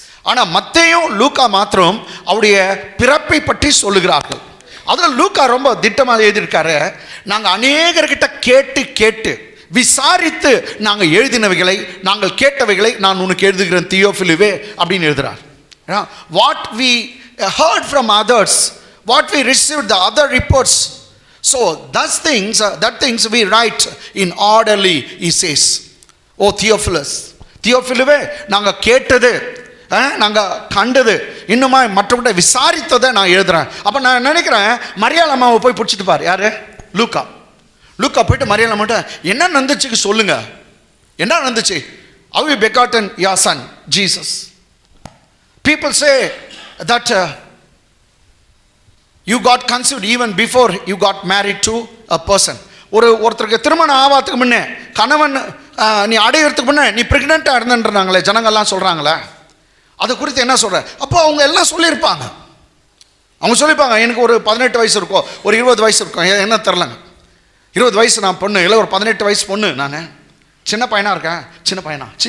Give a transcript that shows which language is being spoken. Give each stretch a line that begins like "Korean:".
Tamil: ஆனால் மத்தேயும் லூக்கா மாத்திரம் அவருடைய பிறப்பை பற்றி சொல்லுகிறார்கள். அதில் லூக்கா ரொம்ப திட்டமாக எழுதியிருக்காரு. நாங்கள் அநேகர்கிட்ட கேட்டு விசாரித்து நாங்கள் எழுதினவைகளை, நாங்கள் கேட்டவைகளை நான் உனக்கு எழுதுகிறேன் தியோஃபிலுவே அப்படின்னு எழுதுகிறார்.
English: What we heard from others, what we received the other reports, so that things we write in orderly, he says.
Tamil: Oh Theophilus, தியோஃபிலுவே நாங்கள் கேட்டது, நாங்கள் கண்டது, இன்னுமா மற்றவங்க விசாரித்ததை நான் எழுதுறேன். அப்போ நான் நினைக்கிறேன் மரியாள் அம்மாவை போய் பிடிச்சிட்டு பாரு. யாரு? லூக்கா போயிட்டு மரியாள் அம்மாட்ட என்ன நடந்துச்சுக்கு சொல்லுங்க. என்ன நடந்துச்சு?
English: how you begotten your son Jesus. People say that you got conceived even before you got married to a person.
Tamil: ஒருத்தருக்கு திருமணம் ஆவாததுக்கு முன்னே, கணவன் நீ அடையிறதுக்கு முன்னே நீ பிரெக்னெண்ட்டாக இருந்துன்றாங்களே ஜனங்கள்லாம் சொல்கிறாங்களே, அது குறித்து என்ன சொல்கிற? அப்போ அவங்க எல்லாம் சொல்லியிருப்பாங்க. அவங்க சொல்லியிருப்பாங்க எனக்கு ஒரு 18 வயசு இருக்கும், ஒரு 20 வயசு இருக்கும், என்ன தெரிலங்க. 20 வயசு நான் பொண்ணு, இல்லை ஒரு 18 வயசு பொண்ணு, நான் சின்ன பையனாக இருக்கேன். சின்ன பையனா?